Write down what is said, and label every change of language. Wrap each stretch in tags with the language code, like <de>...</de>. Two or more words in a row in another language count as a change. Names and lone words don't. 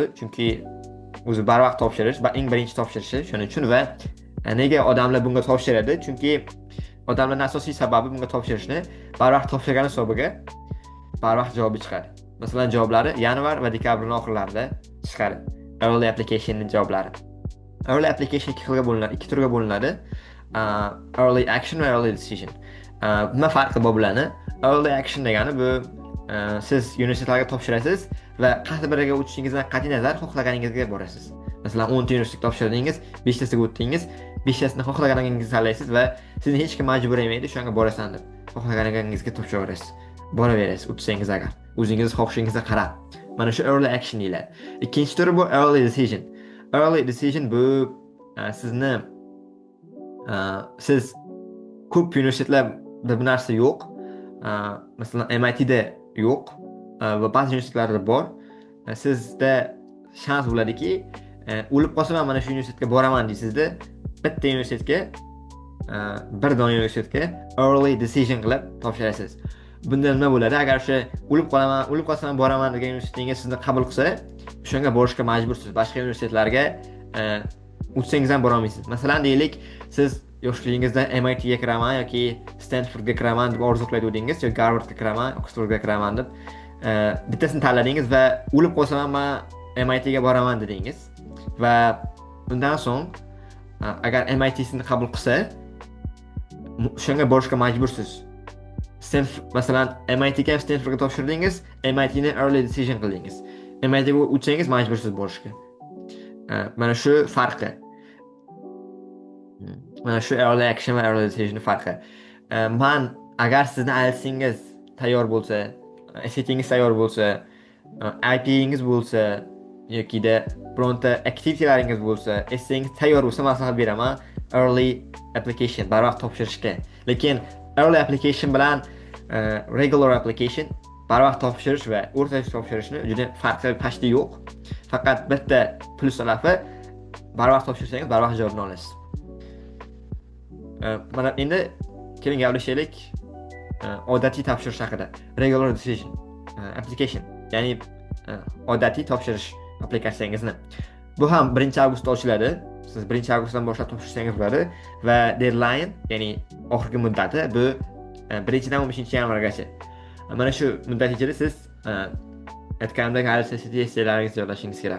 <uz>Chunki o'zi barvaqt topshirish eng birinchi topshirishi shuning uchun va nega odamlar bunga topshiradi? Chunki odamlarning asosiy sababi bunga topshirishni barvaqt topshirgani hisobiga barvaqt javobi chiqadi. Masalan, javoblari yanvar va dekabrning oxirlarida chiqadi. Early applicationning javoblari.</uz> <en>Early application</en> <uz>ikki turga bo'linadi.</uz> <en>Early action</en> <uz>va</uz> <en>early decision.</en> <uz>Nima farqi bor bularni?</uz> <en>Early action</en> <uz>degani bu siz universitetlarga topshirasiz va qaysi biriga o'tishingizdan qat'iy nazar xohlaganingizga borasiz. Masalan, 10 ta universitet topshirdingiz, 5 tasiga o'tdingiz, 5 tasini xohlaganingizni tanlaysiz va sizni hech kim majbur etmaydi shunga borasan deb. Xohlaganingizga topshiraverasiz. Boraverasiz, o'tsangiz agar o'zingiz xohishingizga qarab. Mana shu</uz> <en>early action</en> <uz>deyiladi. Ikkinchi turi bu</uz> <en>early decision. Early decision</en> <uz>bu sizni siz ko'p universitetlarda bu narsa yo'q. Masalan, MITda yo'q va ba'zi universitetlarda bor. Sizda shans bo'ladiki, o'lib qolsam mana shu universitetga boraman deysizda, bitta universitetga, bir dona universitetga</uz> <en>early decision</en> <uz>qilib topshirasiz. Bunda nima bo'ladi? Agar o'sha o'lib qolsam boraman degan universitetingiz sizni qabul qilsa, shunga borishga majbursiz. Boshqa universitetlarga o'tsangiz ham bora olmaysiz. Masalan, deylik, siz yoshligingizda MITga kiraman yoki Stanfordga kiraman deb orzu qilardingiz, yoki Harvardga kiraman, Oxfordga kiraman deb bittasini tanladingiz va o'lib qolsam ham MITga boraman dedingiz va undan so'ng agar MIT sizni qabul qilsa, shunga borishga majbursiz. Masalan, MITga Stanfordga topshirdingiz, MITni</uz> <en>early decision</en> <uz>qildingiz. MITga o'tsangiz majbursiz borishga. Mana shu farqi. Mana shu</uz> <en>early action</en> <uz>va</uz> <en>early decision</en> <uz>farqi. Men agar sizni IELTS'ingiz tayyor bo'lsa, SAT'ingiz tayyor bo'lsa, IP'ingiz bo'lsa yoki-da bironta activitylaringiz bo'lsa, essayingiz tayyor bo'lsa, maslahat beraman</uz> <en>early application</en> <uz>barvaqt topshirishga. Lekin</uz> <en>early application</en> <uz>bilan</uz> <en>regular application</en> <uz>barvaqt topshirish va o'rtacha topshirishni juda farqi tashdi yo'q. Faqat bitta plus tarafi barvaqt topshirsangiz barvaqt javobni olasiz. Mana endi keling gaplashaylik odatiy topshirish haqida.</uz> <en>Regular decision application,</en> <uz>ya'ni odatiy topshirish applikatsiyangizni. Bu ham 1-avgustda ochiladi. Siz 1-avgustdan boshlab topshirsangiz bo'ladi va deadline, ya'ni oxirgi muddati bu 1-dan 15-yanvargacha. Mana shu muddat ichida siz aytganimdek IELTS testlaringizni yozishingiz kerak.</uz>